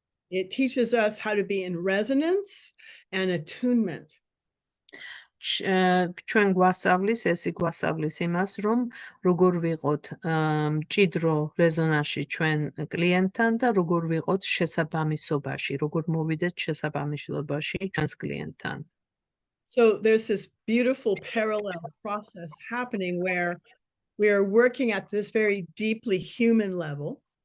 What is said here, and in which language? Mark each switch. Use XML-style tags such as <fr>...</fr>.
<en>It teaches us how to be in resonance and attunement.</en> <ka>ჩვენ გვასწავლის, ეს გვასწავლის იმას, რომ როგორ ვიყოთ მჭიდრო რეზონანსში ჩვენ კლიენტთან და როგორ ვიყოთ შესაბამისობაში, როგორ მოვიდეთ შესაბამისობაში ჩვენს კლიენტთან.</ka> <en>So there's this beautiful parallel process happening where we are working at this very deeply human level.</en>